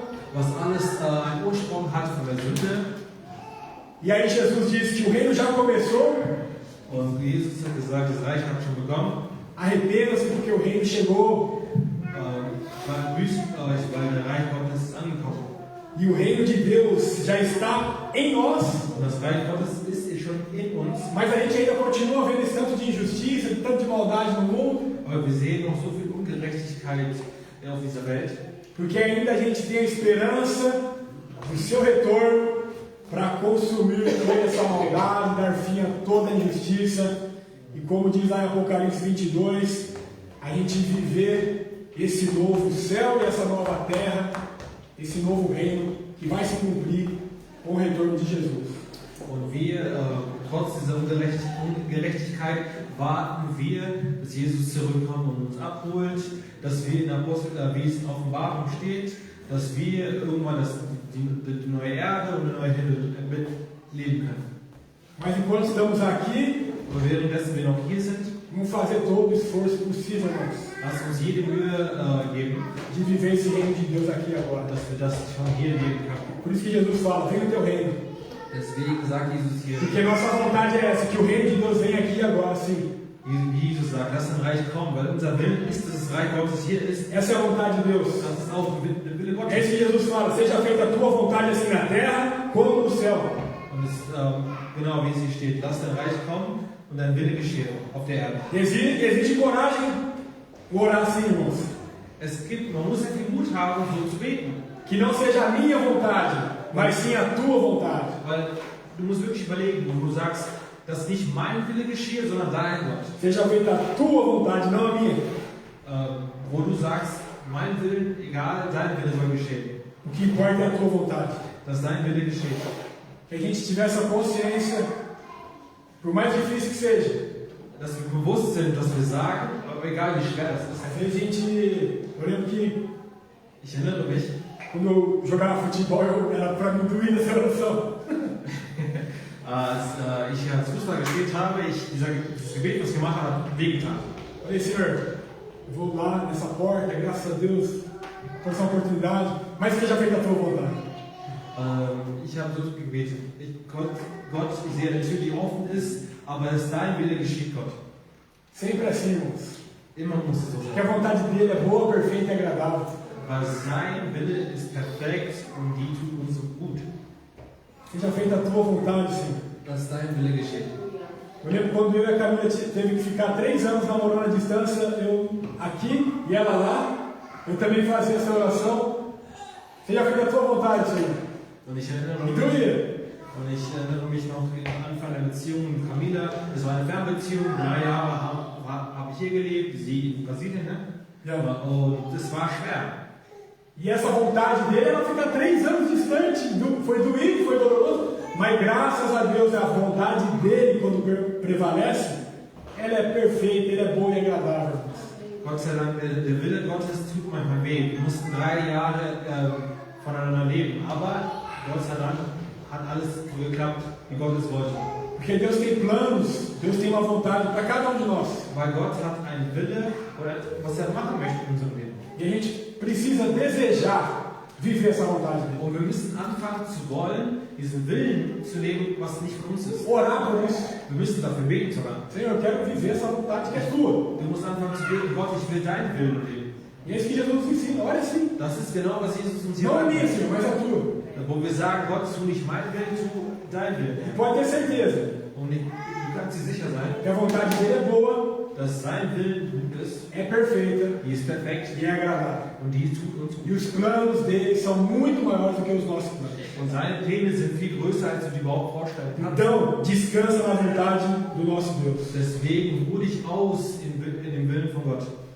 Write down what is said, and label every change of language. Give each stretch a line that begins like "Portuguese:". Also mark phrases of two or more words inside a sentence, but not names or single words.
German: was alles einen Ursprung hat von der Sünde.
Portuguese: E aí Jesus diz que o reino já começou.
German: Und Jesus hat gesagt, das Reich hat schon begonnen.
Portuguese: Arrependa-se porque o reino chegou.
German: Büßt euch, weil der Reich Gottes ist angekommen.
Portuguese: E o reino de Deus já está em nós.
German: Und das Reich Gottes ist schon in uns.
Portuguese: Mas a gente ainda continua vendo esse tanto de injustiça, tanto de maldade no mundo.
German: Aber wir sehen noch so viel Ungerechtigkeit auf dieser Welt.
Portuguese: Porque ainda a gente tem a esperança do seu retorno para consumir toda essa maldade, dar fim a toda a injustiça. E como diz lá em Apocalipse 22, a gente viver esse novo céu e essa nova terra, esse novo reino que vai se cumprir com o retorno de Jesus.
German: Und wir, trotz dieser Ungerechtigkeit, warten wir, bis Jesus zurückkommt und uns abholt, dass wir in Apostel, wie es in Offenbarung steht, dass wir irgendwann die neue Erde und die neue Himmel mitleben können.
Portuguese: Mas enquanto estamos aqui,
German: Und währenddessen wir noch hier sind,
Portuguese: vamos fazer todo o esforço possível, irmãos,
German: lasst uns jede Mühe geben,
Portuguese: de viver esse reino de Deus aqui e agora.
German: dass wir das schon hier leben können.
Portuguese: Por isso que Jesus fala, vem o teu reino.
German: Deswegen sagt Jesus hier,
Portuguese: Porque nossa vontade é essa, que o reino de Deus venha aqui e agora, sim.
German: wie Jesus sagt, lass dein Reich kommen, weil unser Wille ist, dass das Reich Gottes hier ist.
Portuguese: Essa é a vontade de Deus.
German: Das ist auch der Wille
Portuguese: É
German: Gottes.
Portuguese: isso que Jesus fala, seja feita a tua vontade assim na terra, como no céu.
German: Und es ist genau wie es hier steht, lass dein Reich kommen und dein Wille geschehe auf der Erde.
Portuguese: Existe coragem orar assim, irmãos.
German: Man muss sehr viel Mut haben, so zu beten.
Portuguese: Que não seja a minha vontade, mas sim a tua vontade.
German: Weil du musst wirklich überlegen, wo du sagst, dass nicht mein Wille geschehe, sondern dein Gott.
Portuguese: Seja feita a tua vontade, não a minha.
German: Wo du sagst, mein Willen, egal, dein Wille soll geschehen.
Portuguese: O que importa é a tua vontade.
German: Dass dein Wille geschieht.
Portuguese: Que a gente tivesse a consciência, por mais difícil que seja.
German: Dass wir bewusst sind, dass wir sagen, aber egal wie schwer das ist.
Portuguese: Às vezes a gente, eu lembro que
German: Ich erinnere mich,
Portuguese: quando eu jogava futebol, era para me doer nessa oração.
German: als ich als Fußball gespielt habe, dieses Gebet, was ich gemacht habe, hat wehgetan.
Portuguese: Falei, Senhor, eu vou lá nessa porta, graças a Deus, por essa oportunidade, mas que seja feita a tua vontade.
German: Ich habe so gebetet. Gott, ich sehe eine Tür, die offen ist, aber dass dein Wille geschieht, Gott.
Portuguese: Sempre assim, irmãos.
German: Immer muss es so
Portuguese: Que a
German: sein.
Portuguese: vontade dele é boa, perfeita e agradável.
German: Weil sein Wille ist perfekt und die tut uns so gut.
Portuguese: Seja feita a tua vontade, Senhor.
German: Dass dein Wille geschieht.
Portuguese: Eu lembro quando eu e a Camila teve que ficar 3 anos namorando à distância, eu aqui e ela lá, eu também fazia essa oração. Seja feita a tua vontade, Senhor.
German: Und ich erinnere
Portuguese: E
German: mich,
Portuguese: doía.
German: mich noch am Anfang der Beziehung mit Camila. Es war eine Fernbeziehung, 3 Jahre habe ich hier gelebt, sie in Brasilien, ne? Ja. Und es war schwer.
Portuguese: E essa vontade dele, ela fica 3 anos distante. Foi doído, foi doloroso. Mas graças a Deus, a vontade dele, quando prevalece, ela é perfeita, ela é boa e agradável.
German: Gott sei Dank, der Wille Gottes tut manchmal weh. Wir mussten 3 Jahre voneinander leben, aber Gott sei Dank hat alles so geklappt, wie Gott es wollte.
Portuguese: Porque Deus tem planos, Deus tem uma vontade para cada de nós.
German: Weil Gott hat einen Wille, oder was er machen möchte in unserem Leben.
Portuguese: E a gente precisa desejar viver essa vontade dele.
German: Und wir müssen anfangen zu wollen, diesen Willen zu leben, was nicht von uns ist.
Portuguese: Orar por isso.
German: Wir müssen dafür beten sogar.
Portuguese: Senhor, eu quero viver essa vontade que é tua.
German: Du musst anfangen zu beten, Gott, ich will deinen Willen leben.
Portuguese: E é isso que Jesus nos ensina. Ora sim.
German: Das ist genau, was Jesus uns hier
Portuguese: Não a minha,
German: sagt.
Portuguese: Senhor, mas a tua.
German: Wo wir sagen, Gott, tu nicht meinen Willen, tu deinen
Portuguese: E
German: Willen.
Portuguese: pode ter certeza
German: Und du kannst dir sicher sein,
Portuguese: que a vontade dele é boa,
German: dass sein Willen gut ist,
Portuguese: é perfeita
German: die ist perfekt
Portuguese: e é agradável.
German: und die tut uns
Portuguese: E
German: gut.
Portuguese: os planos dele são muito maiores do que os nossos planos.
German: Und seine Pläne sind viel größer, als du dir überhaupt vorstellen kannst.
Portuguese: Então, descansa na vontade do nosso Deus.
German: Deswegen ruh dich aus in dem Willen von Gott.